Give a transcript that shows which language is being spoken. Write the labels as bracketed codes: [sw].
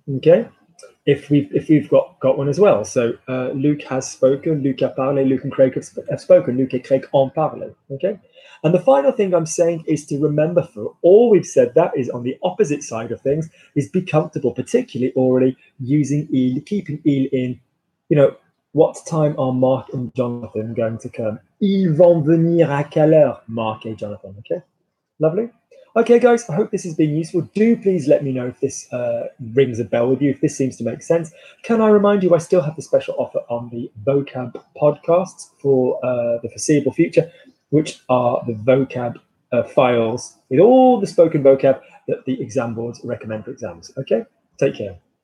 [en] Okay. If we've got one as well. So Luke has spoken, [fr] Luke a parlé, [en] Luke and Craig have spoken, [fr] Luke et Craig ont parlé. [en] Okay. And the final thing I'm saying is to remember, for all we've said, that is on the opposite side of things, is be comfortable, particularly already using il, keeping il in. What time are Mark and Jonathan going to come? [fr] Ils vont venir à quelle heure, Mark et Jonathan? [en] Okay. Lovely. Okay, guys, I hope this has been useful. Do please let me know if this rings a bell with you, if this seems to make sense. Can I remind you, I still have the special offer on the vocab podcasts for the foreseeable future, which are the vocab files with all the spoken vocab that the exam boards recommend for exams. Okay, take care.